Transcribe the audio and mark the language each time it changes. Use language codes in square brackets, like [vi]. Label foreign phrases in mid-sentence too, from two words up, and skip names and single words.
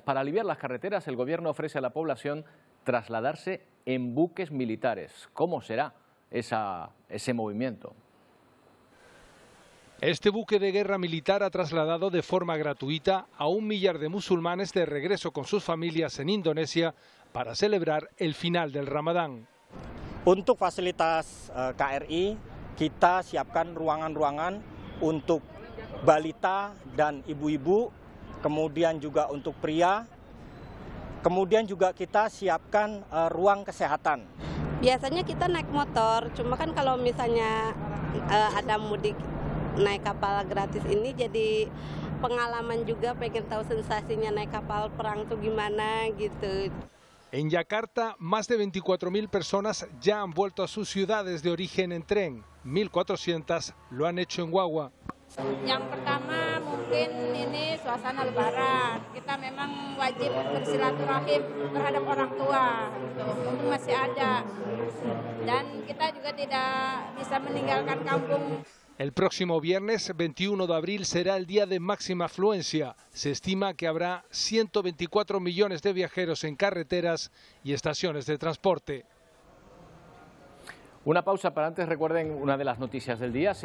[es] Para aliviar las carreteras, el gobierno ofrece a la población trasladarse en buques militares. ¿Cómo será ese movimiento? Este buque de guerra militar ha trasladado de forma gratuita a 1 millar de musulmanes de regreso con sus familias en Indonesia para celebrar el final del Ramadán. [id] Untuk fasilitas KRI, kita siapkan ruangan-ruangan untuk balita dan ibu-ibu kemudian juga untuk pria, kemudian juga kita siapkan ruang kesehatan. Biasanya kita naik motor, cuma kan kalau misalnya ada mudik naik kapal gratis ini jadi pengalaman juga, pengen tahu sensasinya naik kapal perang tuh gimana gitu. [es] En Yakarta, más de 24.000 personas ya han vuelto a sus ciudades de origen en tren. 1.400 lo han hecho en guagua. [id] Yang pertama mungkin ini suasana lebaran. Kita memang wajib bersilaturahim terhadap orang tua. Mumpung masih ada. Dan kita juga tidak bisa meninggalkan kampung. [es] El próximo viernes 21 de abril será el día de máxima afluencia. Se estima que habrá 124 millones de viajeros en carreteras y estaciones de transporte. Una pausa, pero antes recuerden una de las noticias del día.